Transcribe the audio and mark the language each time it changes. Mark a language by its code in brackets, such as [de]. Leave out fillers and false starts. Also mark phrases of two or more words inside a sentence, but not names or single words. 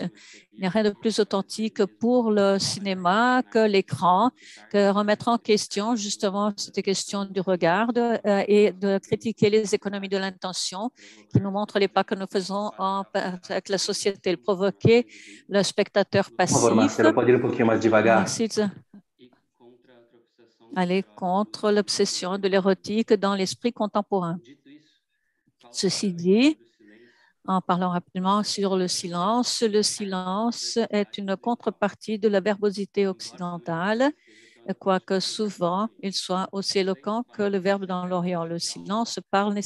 [fr] Il n'y a rien de plus authentique pour le cinéma que l'écran, que remettre en question justement cette question du regard et de critiquer les économies de l'intention qui nous montrent les pas que nous faisons avec la société, provoquer le spectateur passif. [pt] Marcelo, pode ir um pouquinho mais devagar. [fr] Aller contre l'obsession de l'érotique dans l'esprit contemporain. Ceci dit, en parlant rapidement sur le silence est une contrepartie de la verbosité occidentale, quoique souvent il soit aussi éloquent que le verbe dans l'Orient.